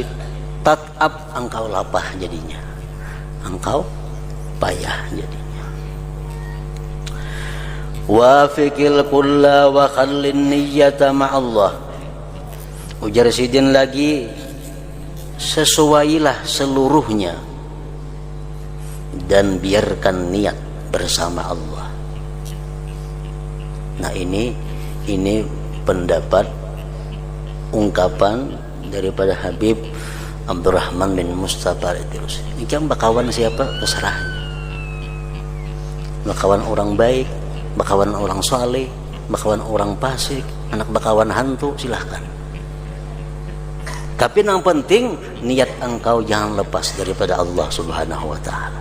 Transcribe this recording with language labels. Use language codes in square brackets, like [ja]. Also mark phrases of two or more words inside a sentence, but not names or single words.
[bjn] Tat'ab, engkau lapah jadinya. [id] Engkau payah jadinya. [ar] Wafiqil kulla wa khallin niyyata ma'allah. [bjn] Ujar Sidin lagi, [id] sesuailah seluruhnya dan biarkan niat bersama Allah. Nah, ini pendapat ungkapan daripada Habib Abdurrahman bin Mustafa Al-Idrus. [bjn] Ini kan bakawan siapa? Terserah. Bakawan orang baik, bakawan orang saleh, bakawan orang fasik, anak bakawan hantu, silahkan. [id] Tapi yang penting niat engkau jangan lepas daripada Allah [ar] Subhanahu wa taala.